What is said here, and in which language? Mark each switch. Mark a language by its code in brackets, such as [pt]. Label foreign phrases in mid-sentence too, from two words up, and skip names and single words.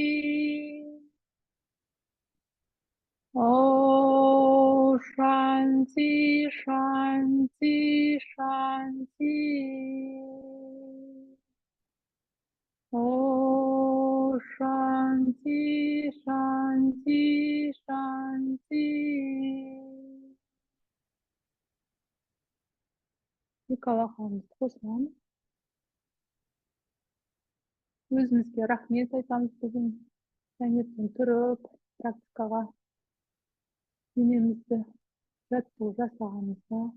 [sa] ओ, शान्ति, शान्ति, शान्ति. ओ, शान्ति, शान्ति, शान्ति. [kk] Аллахымызды қосамыз. Өзімізге рахмет айтамыз бүгін. Таңертең тұрып, практикаға денемізді жаттығу жасағанымызға.